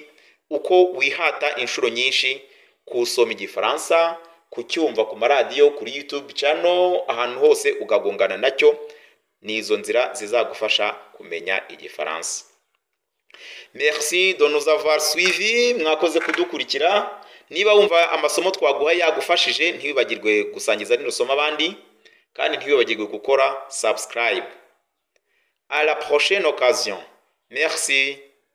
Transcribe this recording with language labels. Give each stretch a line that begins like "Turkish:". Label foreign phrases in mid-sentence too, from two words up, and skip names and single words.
Kinyarwanda: Uko wihata inshuro nyinshi kusoma igifaransa, kucyumva ku maradiyo, kuri YouTube channel, ahantu hose ugagongana nacyo, nizo nzira zizagufasha kumenya igifaransa.
French: Merci de nous avoir suivi.
Kinyarwanda: Mwakoze kudukurikira. Niba wumva amasomo twaguha yagufashije, ntibibagirwe gusangiza rino somo abandi, kandi ntibibagirwe gukora subscribe.
French: À la prochaine occasion. Merci.